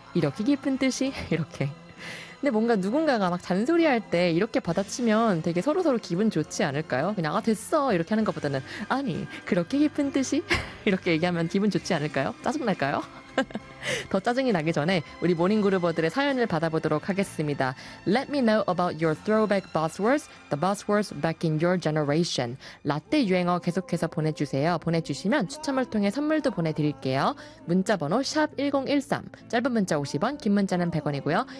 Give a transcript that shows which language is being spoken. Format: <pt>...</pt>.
<ko>이렇게 깊은 뜻이? 이렇게. 근데 뭔가 누군가가 막 잔소리할 때 이렇게 받아치면 되게 서로서로 기분 좋지 않을까요? 그냥 아 됐어 이렇게 하는 것보다는 아니 그렇게 깊은 뜻이? 이렇게 얘기하면 기분 좋지 않을까요? 짜증날까요? 더 짜증이 나기 전에 우리 모닝그루버들의 사연을 받아보도록 하겠습니다.</ko> <en>Let me know about your throwback buzzwords, the buzzwords back in your generation.</en> <ko>라떼 유행어 계속해서 보내주세요. 보내주시면 추첨을 통해 선물도 보내드릴게요. 문자번호 샵 1013, 짧은 문자 50원, 긴 문자는 100원이고요.</ko>